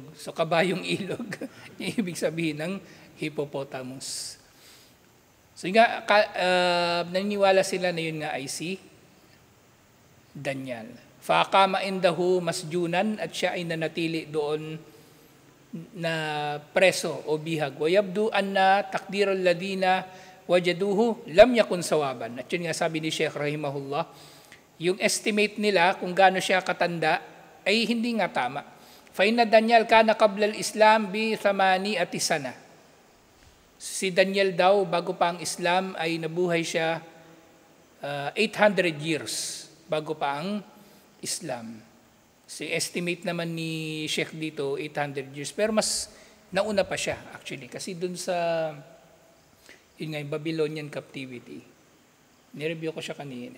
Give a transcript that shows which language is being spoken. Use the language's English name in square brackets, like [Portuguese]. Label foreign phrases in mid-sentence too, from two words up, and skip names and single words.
[Filipino] So kabayong ilog, yung ibig sabihin ng hippopotamus. So nga, naniniwala sila na yun nga ay si Daniel. [Arabic] فأقام عنده مسجونا, [Filipino] at siya ay nanatili doon na preso o bihag. [Arabic] ويبدو أن تقدير الذين وجدوه لم يكن صوابا. [Filipino] At yun nga sabi ni Sheikh rahimahullah, yung estimate nila kung gaano siya katanda ay hindi nga tama. [Arabic] فإن دانيال كان قبل الإسلام ب 8 سنة. [Filipino] Si Daniel daw, bago pa ang Islam, ay nabuhay siya 800 years bago pa ang Islam. Si estimate naman ni Sheikh dito, 800 years. Pero mas nauna pa siya actually. Kasi dun sa yun nga, yung [English] Babylonian captivity, [Filipino] nireview ko siya kanina.